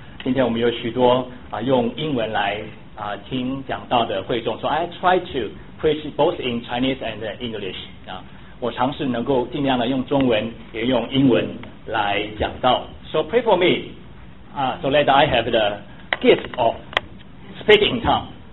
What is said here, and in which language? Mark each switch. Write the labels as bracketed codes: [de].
[zh] 今天我们有许多用英文来听讲道的会众。 [en] So I try to preach both in Chinese and English. [zh] 我尝试能够尽量的用中文也用英文来讲道。 [en] So pray for me. So that I have the gift of speaking tongue.